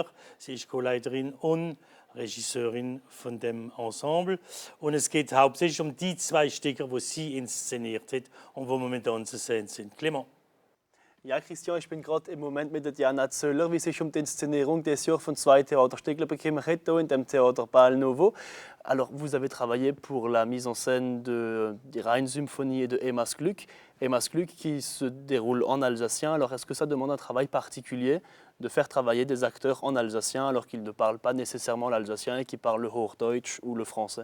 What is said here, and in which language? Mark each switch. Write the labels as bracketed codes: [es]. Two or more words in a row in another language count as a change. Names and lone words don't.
[de] Sie ist Co-Leiterin und Regisseurin von dem Ensemble. Und es geht hauptsächlich um die 2 Stücke, die sie inszeniert hat und die momentan zu sehen sind. Clement. Ja, Christian, ich bin gerade im Moment mit der Diana Zöller, wie sich die Inszenierung des Jahres von 2 Theaterstücke bekümmert hat, in dem Théâtre Bal Nouveau. [fr] Alors, vous avez travaillé pour la mise en scène de die Rheinsymphonie et de Emma's Glück. Emma's Glück qui se déroule en alsacien. Alors, est-ce que ça demande un travail particulier de faire travailler des acteurs en alsacien alors qu'ils ne parlent pas nécessairement l'alsacien et qui parlent le Hochdeutsch ou le français?